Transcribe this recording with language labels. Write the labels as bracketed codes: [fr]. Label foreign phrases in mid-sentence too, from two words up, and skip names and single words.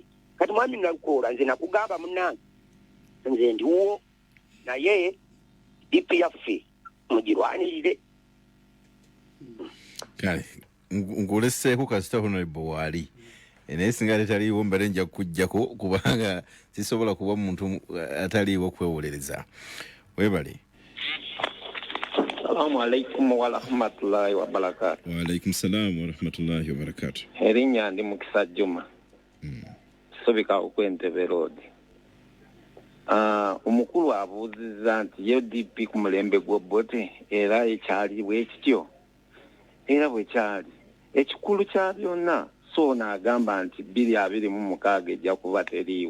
[lg] Kati mwami Nalukola nze nakugamba munnange nze ndiwo naye DP yaffe mugirwanirire. Kale nkuleseeko kasita Honorable waali naye singa tetaliiwo mbale nja kukuggyako kubanga sisobola kuba muntu ataliiwo kwewolereza. Webale. [ar] السلام عليكم ورحمة الله وبركاته. وعليكم السلام ورحمة الله وبركاته. [lg] Erinnya ndi Mukisa Juma. Sobika okw'Entebbe Road. Omukulu abuuzizza nti ye DP ku mulembe gw'Obote era ekyali bwekityo. Era bwe kyali. Ekikulu kya byonna so n'agamba nti 2026 ejja kuba teriiwo.